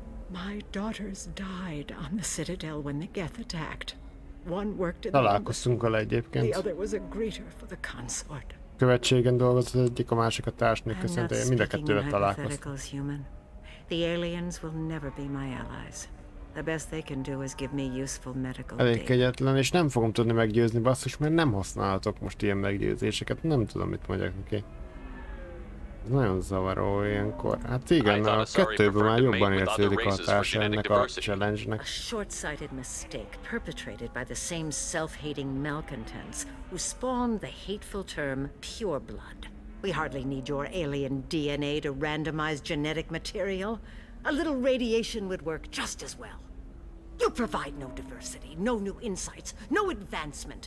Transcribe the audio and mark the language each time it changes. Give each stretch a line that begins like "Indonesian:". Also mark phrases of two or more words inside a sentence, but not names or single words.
English: My daughters died on the Citadel when the Geth attacked. One worked in
Hungarian: Találkoztunk vele
English: the
Hungarian: egyébként.
English: other was a greeter for the consort.
Hungarian: Követségen dolgozott az egyik, a másik a társnők
English: I'm
Hungarian: köszönte.
English: not
Hungarian: Én mind a
English: speaking
Hungarian: kettővel
English: in
Hungarian: találkoztam.
English: hypotheticals, human. The aliens will never be my allies. The best they can do is give me useful medical
Hungarian: Elég
English: data.
Hungarian: kegyetlen, és nem fogom tudni meggyőzni, basszus, mert nem használhatok most ilyen meggyőzéseket. Nem tudom, mit mondjak neki. Ez nagyon zavaró ilyenkor. Hát igen, a kettőből már jobban érződik a hatása ennek a challenge-nek.
English: A short-sighted mistake perpetrated by the same self-hating malcontents who spawned the hateful term pureblood. We hardly need your alien DNA to randomize genetic material. A little radiation would work just as well. You provide no diversity, no new insights, no advancement.